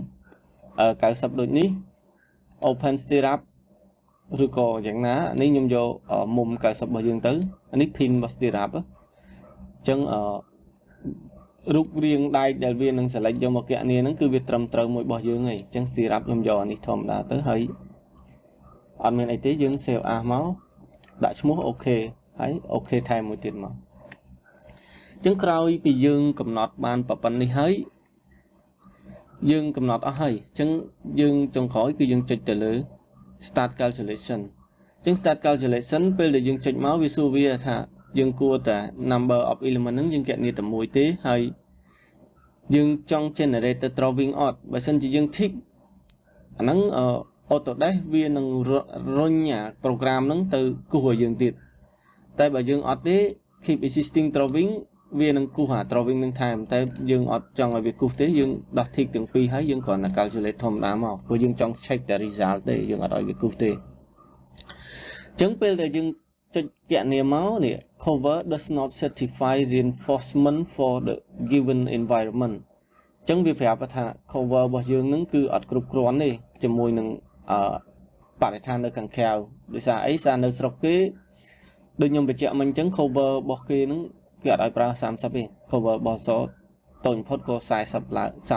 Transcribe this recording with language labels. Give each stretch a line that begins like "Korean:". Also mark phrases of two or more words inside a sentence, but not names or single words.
Khmer: 90 ដូចនេះ
English: open stirrup
Khmer: ឬក៏យ៉ាងណានេះខ្ញុំយកមុំ90របស់យើងទៅអានេះ pin របស់ stirrup អញ្ចឹងរូបរាងដែកដែលវានឹង select យកមកគណនាហ្នឹងគឺវាត្រឹមត្រូវមួយរបស់យើងហើយអញ្ចឹង stirrup ខ្ញុំយកអានេះធម្មតាទៅហើយអត់មានអីទេយើង
English: save as
Khmer: មកដាក់ឈ្មោះអូខេ ហើយអូខេថែមមួយទៀតមកអញ្ចឹងក្រោយពីយើងកំណត់បានប៉ុណ្ណេះហើយយើងកំណត់អស់ហើយអញ្ចឹងយើងចុងក្រោយគឺយើងចុចទៅលើ
English: start calculation
Khmer: អញ្ចឹង
English: start calculation
Khmer: ពេលដែលយើងចុចមកវាសួរវាថាយើងគួ រតែ
English: number of element
Khmer: ហ្នឹងយើងគណនាតែមួយទេហើយយើងចង់ generate ទៅ drawing អត់បើសិនជាយើង tick អាហ្នឹងAutodesk វានឹងរុញអា program ហ្នឹងទៅគូសឲ្យ យើងទៀតតែបើយើងអត់ទេ
English: keep existing drawing
Khmer: វានឹងគូសអា drawing នឹងថែមតែយើងអត់ចង់ឲ្យវាគូសទេយើងដោះ tick ទាំង ពីរហើយយើងគ្រាន់តែ calculate ធម្មតាមកព្រោះយើងចង់ check តែ result ទេយើងអត់ឲ្យវាគូសទេអញ្ចឹងពេលដែលយើងចុចគណនាមកនេះ
English: cover does not certify reinforcement for the given environment
Khmer: អញ្ចឹងវាប្រាប់ថា cover របស់យើងនឹងគឺអត់គ្រប់គ្រាន់ទេជាមួយនឹងបរិស្ថាននៅខាងក្រៅដោយសារអីសារនៅស្រុកគេដូចខ្ញុំបញ្ជាក់មិញអញ្ចឹង cover របស់គេនឹងគេអត់ឲ្យប្រើ30ទេ cover របស់សតូចបំផុតក៏40ឡើង